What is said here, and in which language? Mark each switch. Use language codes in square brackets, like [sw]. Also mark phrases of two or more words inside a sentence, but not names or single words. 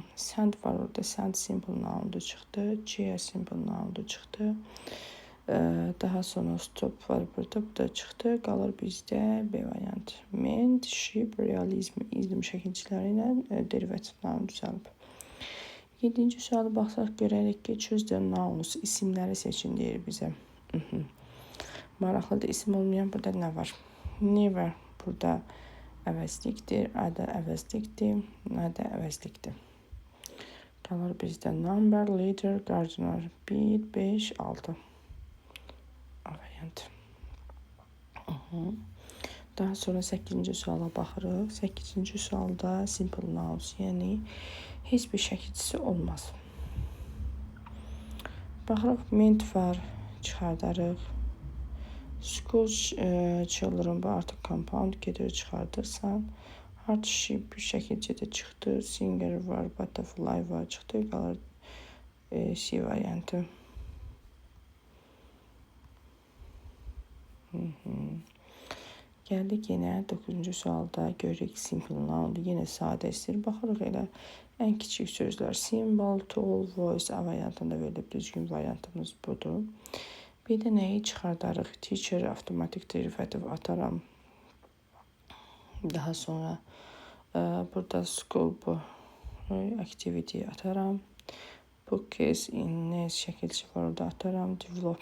[az] Sand var orada, sand [en] simple noun'du [az] çıxdı, C [en] simple noun'du [az] çıxdı. Daha sonra stop var burada, bu da çıxdı. Qalır bizdə B variantı. Ment, ship, realizm, izm şəkilçiləri ilə derivativ noun düzəlib. 7-ci sualı baxsaq görərik ki, [en] choose the nouns, [az] isimləri seçin deyir bizə. Maraqlıdır, isim olmayan burada nə var? Never burada əvəzlikdir, adı əvəzlikdir, adı əvəzlikdir. Qalır bizdə number, leader, gardener, 1, 5, 6. A variantı. Daha sonra 8-ci suala baxırıq. 8-ci sualda [en] simple nouns, [az] yəni heç bir şəkilçisi olmaz. Baxırıq, ment var, çıxardarıq. [en] School children, [az] bu artıq compound gedir, çıxardırsan. Hardship şəkilçidə çıxdı. Singer var, butterfly var, çıxdı. Qalır C variantı. Gəldik yenə 9-cu sualda görürük simple noun'dur. Yenə sadə istəyir. Baxırıq elə ən kiçik sözlər. Symbol, tool, voice A variantında verilib. Düzgün variantımız budur. Bir də nəyi çıxardarıq? Teacher, avtomatik derivativ ataram. Daha sonra burada school, bu activity ataram. Bookcase, innes şəkilçi var, orada ataram.